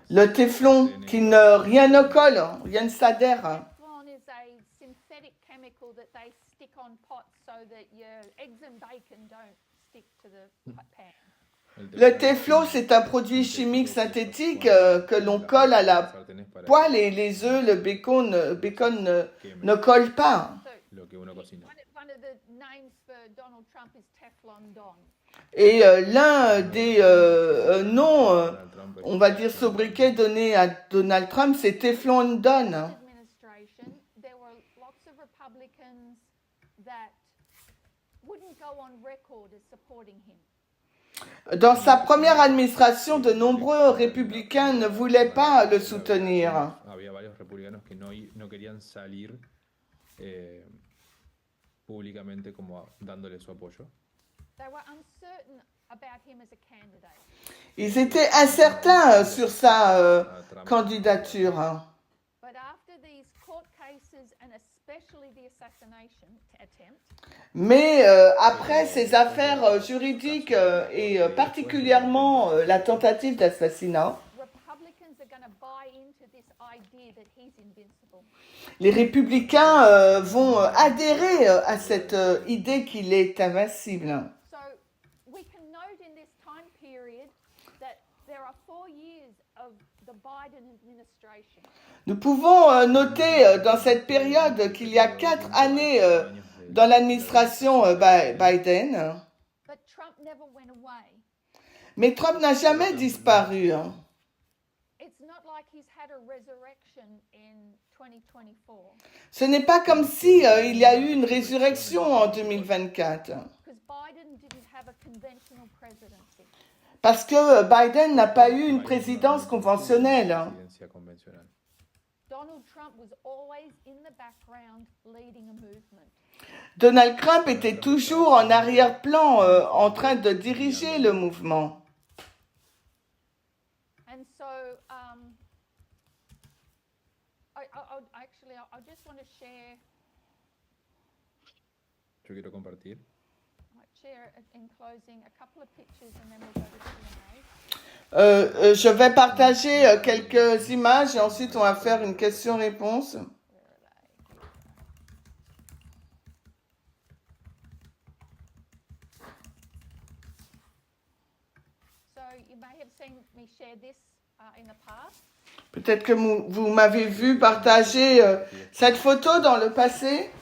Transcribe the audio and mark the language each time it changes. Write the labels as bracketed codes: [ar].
[fr] le téflon, rien ne colle, rien ne s'adhère. [en] Teflon is a synthetic chemical that they stick on pots so that your eggs and bacon don't stick to the pan. [fr] Le téflon, c'est un produit chimique synthétique que l'on colle à la poêle et les œufs, le bacon ne colle pas. [en] So [es] Lo que uno cocina. [en] one of the names for Donald Trump is Teflon Don. [fr] Et l'un des noms, Donald Trump on va dire sobriquet donné à Donald Trump, c'est Teflon Don. [en] Administration, there were lots of Republicans that wouldn't go on record as supporting him. [fr] Dans sa première administration, de nombreux républicains ne voulaient pas le soutenir. [es] Había varios republicanos que no querían salir públicamente como dándole su apoyo. [en] They were uncertain about him as a candidate. [fr] Ils étaient incertains sur sa candidature. [en] But after these court cases and especially the assassination attempt, [fr] Mais après ces affaires juridiques et particulièrement la tentative d'assassinat, [en] Republicans are going to buy into this idea that he's invincible. [fr] les républicains vont adhérer à cette idée qu'il est invincible. [en] So we can note in this time period that there are 4 years of the Biden administration. [fr] Nous pouvons noter dans cette période qu'il y a 4 années dans l'administration Biden, [en] But Trump never went away. [fr] mais Trump n'a jamais disparu. [en] It's not like he's had a resurrection in 2024. [fr] Ce n'est pas comme si il y a eu une résurrection en 2024, [en] Because Biden didn't have a conventional presidency. [fr] parce que Biden n'a pas eu une présidence conventionnelle. [es] Presidencia convencional. [en] Donald Trump was always in the background leading a movement. [fr] Donald Trump était toujours en arrière-plan en train de diriger le mouvement. [en] And so, I just want to share, [es] Yo quiero compartir. [en] I might share in closing a couple of pictures and then we'll go to Q&A. [fr] Je vais partager quelques images et ensuite on va faire une question-réponse. [en] Where are they? So you may have seen me share this in the past. [fr] Peut-être que vous m'avez vu partager cette photo dans le passé.